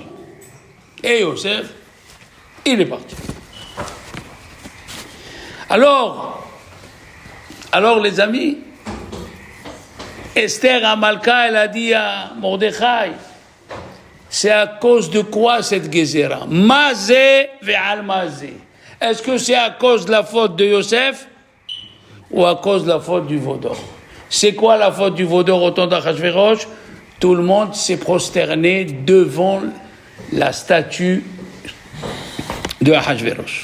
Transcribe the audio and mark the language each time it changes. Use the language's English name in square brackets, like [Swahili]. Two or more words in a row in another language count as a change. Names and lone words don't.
[French] Et Yosef, il est parti. Alors les amis, Esther Amalka, elle a dit à Mordechai, c'est à cause de quoi cette Gézéra? [Hebrew] מה זה ועל מה זה. [French] Est-ce que c'est à cause de la faute de Yosef ou à cause de la faute du veau d'or? C'est quoi la faute du veau d'or au temps d'Achashverosh? Tout le monde s'est prosterné devant la statue de Achashverosh.